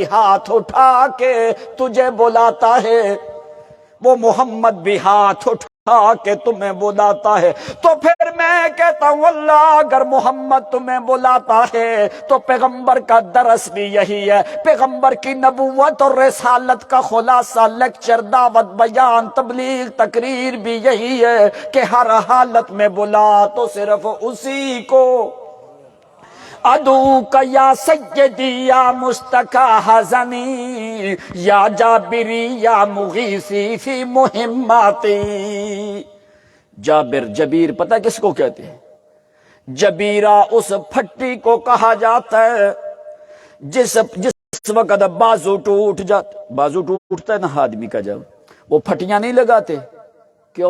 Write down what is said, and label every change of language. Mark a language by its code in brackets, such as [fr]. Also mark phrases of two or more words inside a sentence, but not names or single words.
[ur] ہاتھ اٹھا کے تجھے بلاتا ہے، وہ محمد بھی ہاتھ اٹھا کہ تمہیں بلاتا ہے، تو پھر میں کہتا ہوں اللہ اگر محمد تمہیں بلاتا ہے تو پیغمبر کا درس بھی یہی ہے، پیغمبر کی نبوت اور رسالت کا خلاصہ، لیکچر، دعوت، بیان، تبلیغ، تقریر بھی یہی ہے کہ ہر حالت میں بلا تو صرف اسی کو۔ [ar] ادعوک یا سیدی یا مستقی حزنی، یا جابری یا مغیثی فی مہماتی۔ [ur] جابر، جبیر پتہ کس کو کہتے ہیں؟ جبیرہ اس پھٹی کو کہا جاتا ہے جس وقت بازو ٹوٹ جاتا، بازو ٹوٹتا ہے نا آدمی کا، جب وہ پھٹیاں نہیں لگاتے، کیوں؟